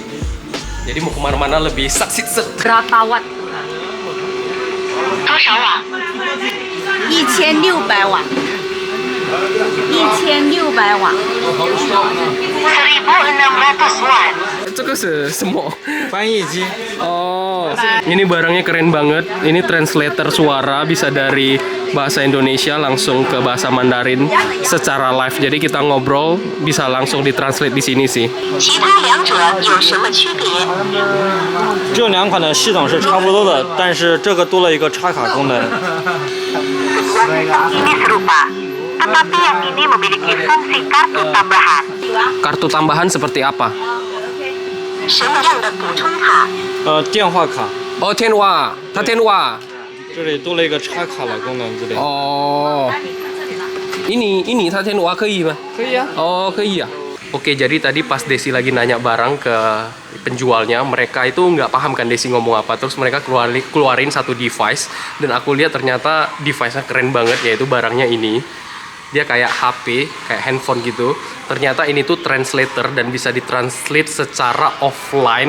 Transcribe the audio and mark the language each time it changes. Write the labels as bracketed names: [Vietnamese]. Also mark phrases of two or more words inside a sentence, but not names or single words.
[Indonesian] Jadi mau kemana-mana lebih satsit-set. Berapa watt? [Chinese] 多少瓦？ [Indonesian] 1600 watt. 1600 watt. [Chinese] 1600 瓦。这个是什么？翻译机。 [Indonesian] Oh, ini barangnya keren banget. Ini translator suara bisa dari bahasa Indonesia langsung ke bahasa Mandarin secara live. Jadi kita ngobrol bisa langsung ditranslate di sini sih. [Chinese] 其他两者有什么区别？这两款的系统是差不多的，但是这个多了一个插卡功能。 [Indonesian] Ini serupa, tetapi yang ini memiliki fungsi kartu tambahan. Kartu tambahan seperti apa? [Chinese] 什么样的补充卡？电话卡， Oh, Tianhua, 它 Tianhua. 这里多了一个插卡的功能之类的。 Oh, ini 它 Tianhua 可以吗？可以啊。Oh, 可以啊。 [Indonesian] Oke, jadi tadi pas Desi lagi nanya barang ke penjualnya, mereka itu nggak paham kan Desi ngomong apa. Terus mereka keluarin satu device, dan aku lihat ternyata device-nya keren banget, yaitu barangnya ini. Dia kayak HP, kayak handphone gitu. Ternyata ini tuh translator dan bisa ditranslate secara offline.